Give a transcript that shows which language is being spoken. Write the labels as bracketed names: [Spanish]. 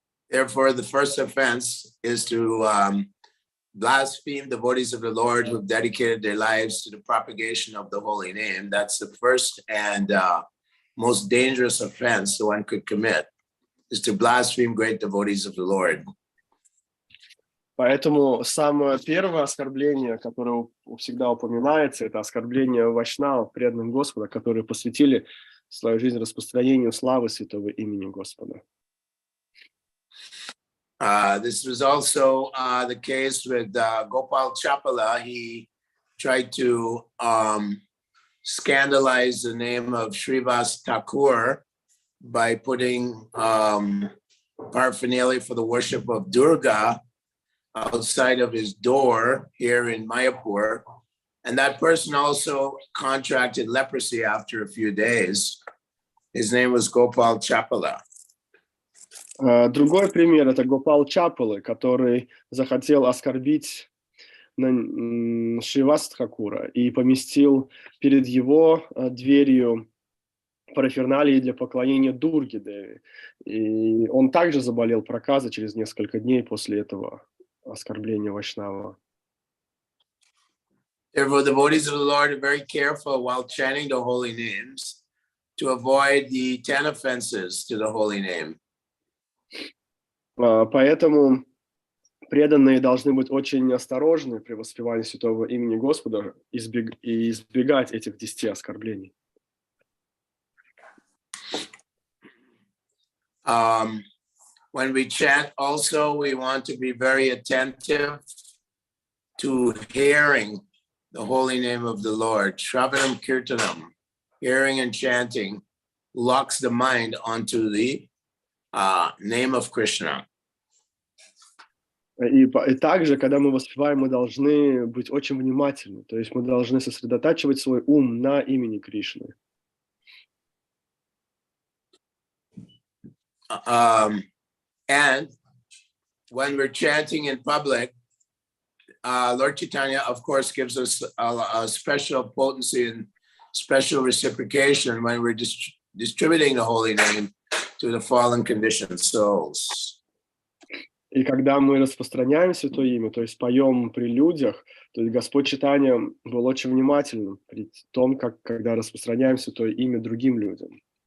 [English] Therefore, the first offense is to blaspheme devotees of the Lord who've dedicated their lives to the propagation of the holy name. That's the first and most dangerous offense one could commit, is to blaspheme great devotees of the Lord. [Russian] Поэтому самое первое оскорбление, которое всегда упоминается, это оскорбление вайшнавов, преданных Господа, которые посвятили свою жизнь распространению славы святого имени Господа. [English] This was also the case with Gopal Chapala. He tried to scandalize the name of Srivas Thakur by putting paraphernalia for the worship of Durga outside of his door here in Mayapur. And that person also contracted leprosy after a few days. His name was Gopal Chapala. [Russian] Другой пример – это Гопал Чапалы, который захотел оскорбить Шривас Тхакура и поместил перед его дверью параферналии для поклонения Дурге Деви. И он также заболел проказой через несколько дней после этого оскорбления Вайшнава. [English] Therefore, the devotees of the Lord are very careful while chanting the holy names to avoid the 10 offenses to the holy name. [Russian] Поэтому преданные должны быть очень осторожны при воспевании святого имени Господа и избегать этих 10 оскорблений. [English] When we chant also, we want to be very attentive to hearing the holy name of the Lord. [Sanskrit] Shravanam Kirtanam, [English] hearing and chanting, locks the mind onto the name of Krishna. [Russian] И также, когда мы воспеваем, мы должны быть очень внимательны. То есть мы должны сосредотачивать свой ум на имени Кришны. [English] And when we're chanting in public, Lord Chaitanya, of course, gives us a special potency and special reciprocation when we're distributing the holy name to the fallen conditioned souls. [Russian] И когда мы распространяем Святое Имя, то есть поем при людях, то есть Господь Чайтанья был очень внимательным при том, когда распространяем Святое Имя другим людям.